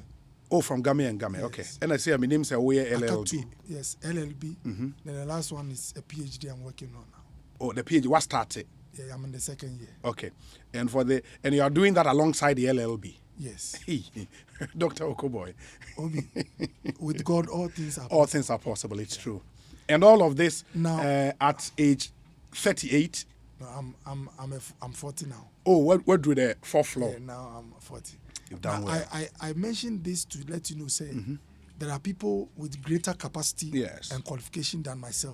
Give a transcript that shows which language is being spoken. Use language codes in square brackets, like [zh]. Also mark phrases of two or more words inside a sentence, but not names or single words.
[en] Oh, from Game and Game, okay. And I say, my name is LLB. Yes, LLB. Then the last one is a PhD I'm working on now. Oh, the PhD, what started? Yeah, I'm in the 2nd year. Okay. And you are doing that alongside the LLB? Yes. Dr. Okoe Boye. Obi, with God, all things are possible. All things are possible, it's true. And all of this now at age 38? No, I'm 40 now. Oh, what do the 4th floor? Yeah, now I'm 40. You've done well. I mentioned this to let you know, say, there are people with greater capacity and qualification than myself.